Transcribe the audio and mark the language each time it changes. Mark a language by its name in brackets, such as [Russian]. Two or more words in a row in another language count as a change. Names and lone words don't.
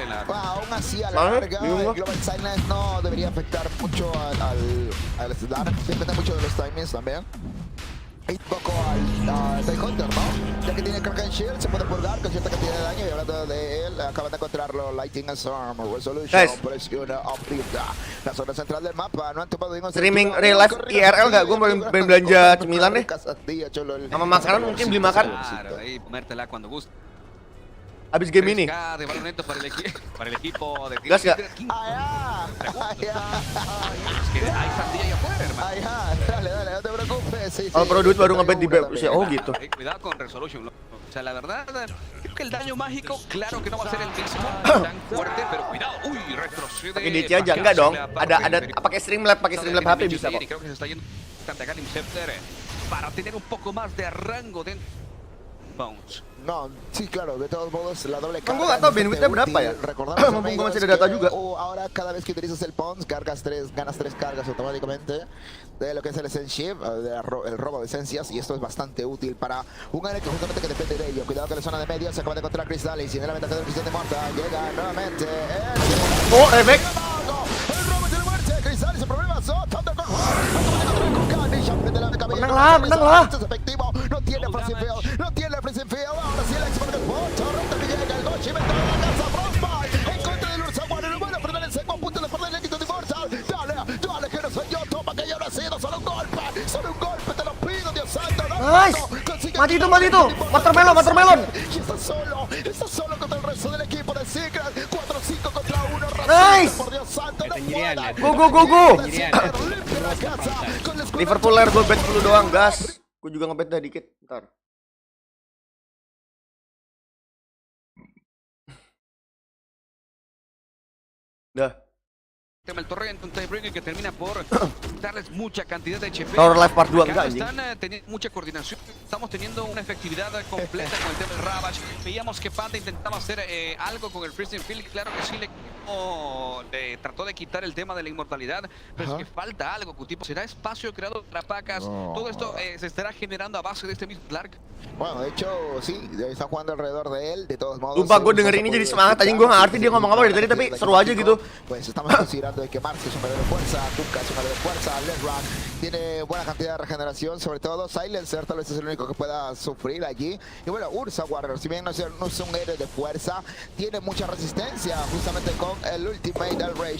[Spanish] Aún así, a la larga, el Global Silence no debería afectar mucho al Slark. Depende mucho de los timings también. Y poco al Hunter, ¿no? Ya que tiene Kraken Shield, se puede purgar con cierta cantidad de daño. Y hablando de él, acaban de encontrarlo Lighting Storm, Resolution, presiona, optimda. La zona central del mapa, no han tomado ningún [English] streaming real life IRL nggak? [Indonesian] Gue pengen belanja cemilan deh. Sama makanan mungkin beli makan. [Spanish] Claro, ahí ponértela cuando guste. [Indonesian] Habis game ini. [Spanish] De balonento para el equipo de [Indonesian] Gas gak? [Spanish] Es que hay sandía ahí afuera, hermano. Dale, no te preocupes. [Indonesian] Kalau pro duit baru ngebet di BEP. Gitu. [Spanish] Cuidado con Resolution. O sea, la verdad, creo que el daño mágico, claro que no va a ser el mismo tan fuerte, pero cuidado. Uy, retrocede. [Indonesian] Pakai DC aja enggak dong. Ada pakai Streamlab HP bisa kok. [Spanish] Creo que se está yendo a Galim Scepter para tener un poco más de rango dentro. Bounce. No, sí, claro, de todos modos, la doble carga. [Indonesian] Gue gak tau bandwidthnya berapa ya. [Spanish] Recordamos, [Indonesian] mumpung masih ada data juga. [Spanish] Ahora, cada vez que utilizas el Pons, ganas 3 cargas automáticamente de lo que es el Essential, el robo de esencias, y esto es bastante útil para un área que justamente que depende de ello. Cuidado que la zona de medio se acaba de encontrar Crystal y si en la ventaja del Crystal de Morta llega nuevamente efect. El robo de la muerte, Crystal y su problema son Thunderbolt. [Indonesian] Menang lah. [Spanish] Efectivo, no tiene freezing field, ahora sí el expert del bot, Torrente que llega el Gochi, mete la casa Frostbite, en contra del Ursa Warrior, no puede frenar el seco, a punto de perder el equipo de Immortal, dale, que no soy yo, toma que ya no ha sido, solo un golpe, te lo pido, Dios santo, [Indonesian] Nice, mati itu, Watermelon. [Spanish] Y está solo contra el resto del equipo de Secret, 4-5 contra 1, nice, por Dios santo, no pueda. [Indonesian] Go. Liverpool ler gue bet 10 doang, gas. Gue juga ngebet dah dikit, ntar. Dah. [Spanish] El torrente, un tiebreaker que termina por darles mucha cantidad de HP. [Indonesian] Tower Life Part 2 enggak, [Spanish] están teniendo mucha coordinación. Estamos teniendo una efectividad completa con el tema del Ravage. Veíamos que Panda intentaba hacer algo con el Freezing Field. Claro que sí, le trató de quitar el tema de la inmortalidad. Pero es que falta algo, Cutipo. ¿Será espacio creado para Pacas? Todo esto se estará generando a base de este mismo Clark. Bueno, de hecho, sí, está jugando alrededor de él. De todos modos, [Indonesian] lupa gue denger ini jadi semangat. Tadi gue gak ngerti dia ngomong apa dari tadi, tapi seru aja gitu. [Spanish] Pues estamos considerando de que Marx es un medio de fuerza, Kuka es un medio de fuerza, Lesran tiene buena cantidad de regeneración, sobre todo Silencer tal vez es el único que pueda sufrir allí. Y bueno, Ursa Warrior, si bien no es un héroe de fuerza, tiene mucha resistencia justamente con el ultimate del Rage.